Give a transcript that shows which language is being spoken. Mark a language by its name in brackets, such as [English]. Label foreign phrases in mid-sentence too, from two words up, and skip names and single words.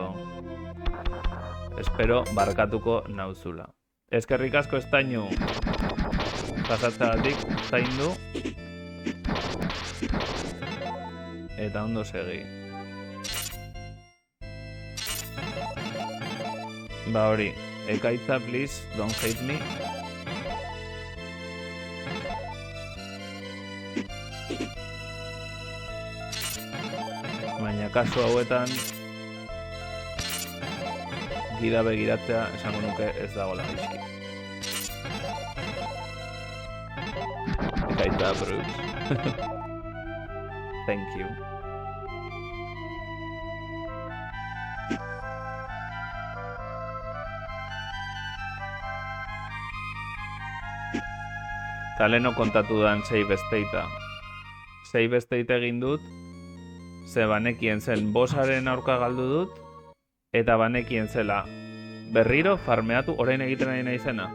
[Basque] Espero barkatuko nauzula. Eskerrik asko estainu pasatzagatik zaindu. Eta ondo segi. Ba hori, ekaitza [English] please, don't hate me. [Basque] Baina kasu hauetan gida begiratzea esango nuke ez dagoela gaizki. Ekaitza Bruce. [English] Thank you. [Basque] Taleno kontatu dan [English] save statea. Save state [Basque] egin dut, ze banekien zen bossaren aurka galdu dut, eta banekien zela berriro farmeatu, orain egiten ari naizena.